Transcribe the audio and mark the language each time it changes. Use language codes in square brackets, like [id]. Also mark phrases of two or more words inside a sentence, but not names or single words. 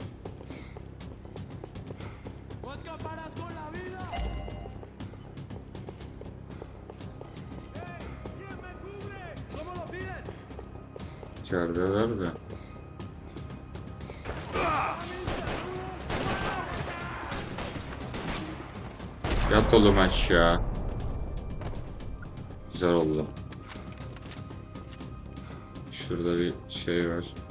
[es] ¡No escaparás con la vida! ¿Quién me cubre? ¿Cómo lo piden? [tr] İçerideler de. Yat oğlum aşağı. Güzel oldu. Şurada bir şey var.